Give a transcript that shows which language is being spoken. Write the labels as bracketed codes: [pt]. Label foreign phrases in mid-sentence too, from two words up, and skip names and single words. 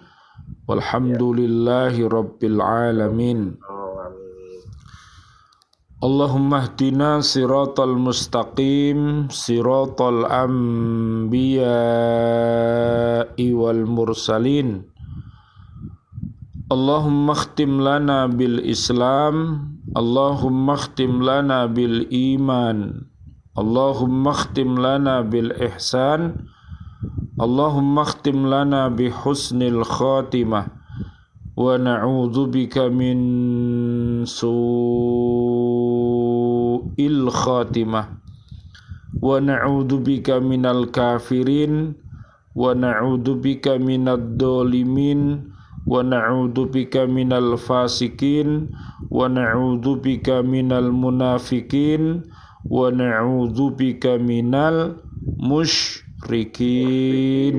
[ar] والحمد لله رب العالمين. اللهم اهدنا الصراط المستقيم صراط الأنبياء والمرسلين. اللهم اختم لنا بالإسلام اللهم اختم لنا بالإيمان اللهم اختم لنا بالإحسان اللهم اختم لنا بحسن الخاتمة. ونعوذ بك من سوء الخاتمة ونعوذ بك من الكافرين ونعوذ بك من الظالمين ونعوذ بك من الفاسقين ونعوذ بك من المنافقين ونعوذ بك من المشركين.